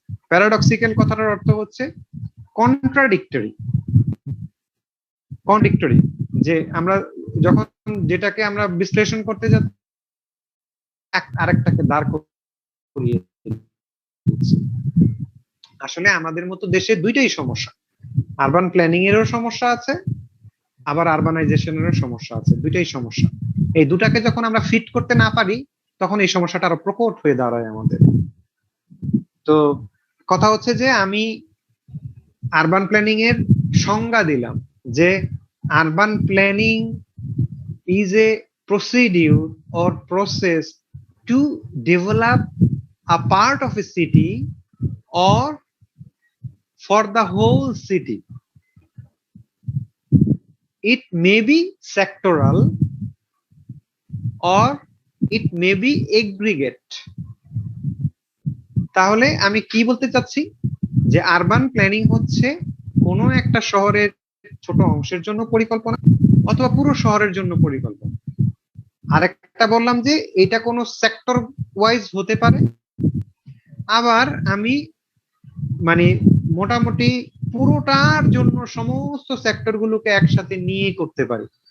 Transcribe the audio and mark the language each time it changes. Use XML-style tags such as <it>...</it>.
<bn>Paradoxical কথাটার অর্থ হচ্ছে কন্ট্রাডিক্টরি, যে আমরা যখন যেটাকে আমরা বিশ্লেষণ করতে যাচ্ছি আরেকটাকে দাঁড় করিয়ে দিচ্ছি। আসলে আমাদের মতো দেশে দুইটাই সমস্যা, আরবান প্ল্যানিং এরও সমস্যা আছে, আবার আরবানাইজেশনেরও সমস্যা আছে, দুইটাই সমস্যা। এই দুটাকে যখন আমরা ফিট করতে না পারি তখন এই সমস্যাটা আরো প্রকট হয়ে দাঁড়ায় আমাদের। তো কথা হচ্ছে যে আমি আরবান প্ল্যানিং এর সংজ্ঞা দিলাম যে</bn> <en>urban planning is a procedure or process to develop a part of a city or for the whole city. It may be sectoral or it may be aggregate.</en> <bn>তাহলে আমি কি বলতে চাচ্ছি যে আরবান প্ল্যানিং হচ্ছে কোনো একটা শহরের ছোট অংশের জন্য পরিকল্পনা অথবা পুরো শহরের জন্য পরিকল্পনা। আরেকটা বললাম যে এটা কোনো সেক্টর ওয়াইজ হতে পারে, আবার আমি মানে মোটামুটি পুরোটার জন্য সমস্ত সেক্টর গুলোকে একসাথে নিয়ে করতে পারি।</bn>